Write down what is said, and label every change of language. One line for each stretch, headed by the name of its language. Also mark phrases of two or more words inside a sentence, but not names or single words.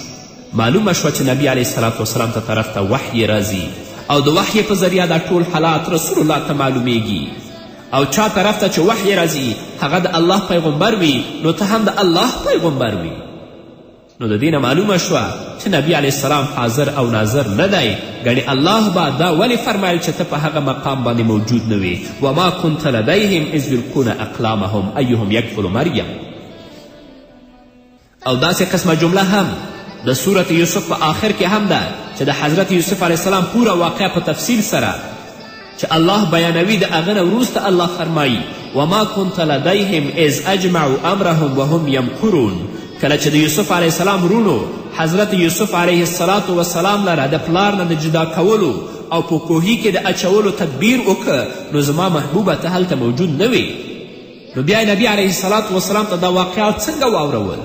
Pashto: معلومه شوه چې نبی علیه السلام وسلام ته طرف ته وحی راځي او د وحی په ذریعه دا ټول حالات رسول الله ته معلومیږي. او چا طرف ته چې وحی راځي هغه د الله پیغمبر وي نو ته هم د الله پیغمبر وي. نو د دې نه معلومه شوه چې نبی علیه السلام حاضر او ناظر نه دی. ګڼې الله به دا ولې فرمایل چې ته په هغه مقام باندې موجود نه وې.
Arabic: وما كنت لدیهم اذ یلقون اقلامهم ایهم یکفل مریم.
Pashto: او داسې قسمه جمله هم د صورت یوسف په آخر کې هم ده چې د حضرت یوسف علیه السلام پوره واقع په تفصیل سره چې الله بیانوي. د هغه نه وروسته الله فرمایي
Arabic: وما كنت لدیهم اذ اجمعوا امرهم وهم یمکرون.
Pashto: کله چې د یوسف علیه السلام رونو حضرت یوسف علیه السلام لره د پلار نه د جدا کولو او په کوهي کې د اچولو تدبیر وکړه نو زما محبوبه ته هلته موجود نه وې. نو بیا نبی علیه السلام ته دا واقعات څنګه واورول؟